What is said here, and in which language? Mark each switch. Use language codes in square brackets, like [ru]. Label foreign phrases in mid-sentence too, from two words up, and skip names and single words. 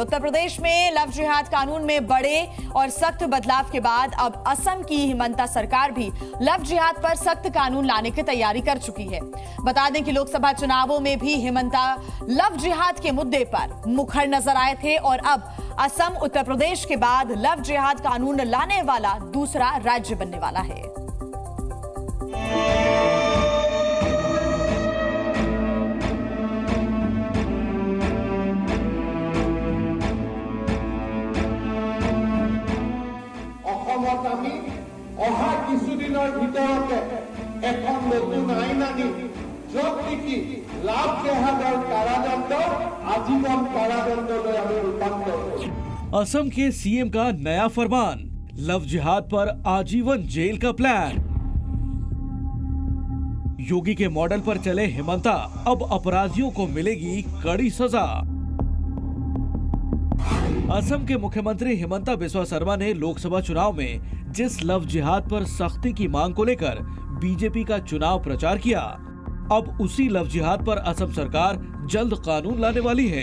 [hi] उत्तर प्रदेश में लव जिहाद कानून में बड़े और सख्त बदलाव के बाद अब असम की हिमंता सरकार भी लव जिहाद पर सख्त कानून लाने की तैयारी कर चुकी है। बता दें कि लोकसभा चुनावों में भी हिमंता लव जिहाद के मुद्दे पर मुखर नजर आए थे और अब असम उत्तर प्रदेश के बाद लव जिहाद कानून लाने वाला दूसरा राज्य बनने वाला है। [as] আমি অহা কিছুদিনৰ ভিতৰতে এখন নতুন আইন আনি য'ত নেকি লাভ জেহাদৰ কাৰাদণ্ড আজীৱন কাৰাদণ্ডলৈ আমি ৰূপান্তৰ কৰিম। [hi] असम के सीएम का नया फरमान, लव जिहाद पर आजीवन जेल का प्लान। योगी के मॉडल पर चले हिमंता, अब अपराधियों को मिलेगी कड़ी सजा। असम के मुख्यमंत्री हिमंता बिस्वा शर्मा ने लोकसभा चुनाव में जिस लव जिहाद पर सख्ती की मांग को लेकर बीजेपी का चुनाव प्रचार किया, अब उसी लव जिहाद पर असम सरकार जल्द कानून लाने वाली है।